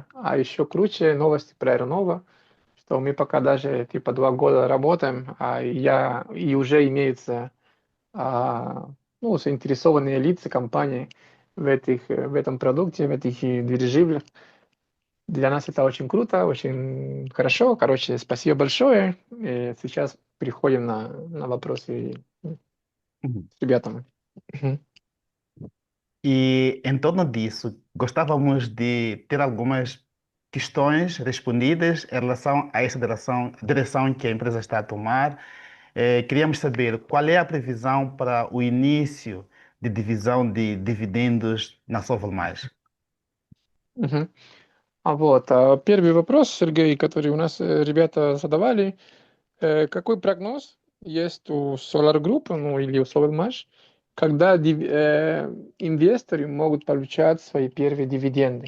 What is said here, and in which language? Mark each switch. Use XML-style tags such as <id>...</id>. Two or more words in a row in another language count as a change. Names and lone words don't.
<ru>А еще круче новости про Аэронова, что мы пока даже типа 2 года работаем, и уже имеется ну, заинтересованные лица компании в этом продукте, в этих движениях. Для нас это очень круто, очень хорошо. Короче, спасибо большое. И сейчас переходим на вопросы с ребятами. Мгм.</ru> <pt>E em torno disso, gostávamos de ter algumas questões respondidas em relação a essa direção que a empresa está a tomar. Queríamos saber qual é a previsão para o início de divisão de dividendos na Sovelmash. Мгм.</pt> <ru>Первый вопрос, Сергей, который у нас ребята задавали. Какой прогноз есть у Solar Group, ну или у SolarMash, когда инвесторы могут получать свои первые дивиденды?</ru>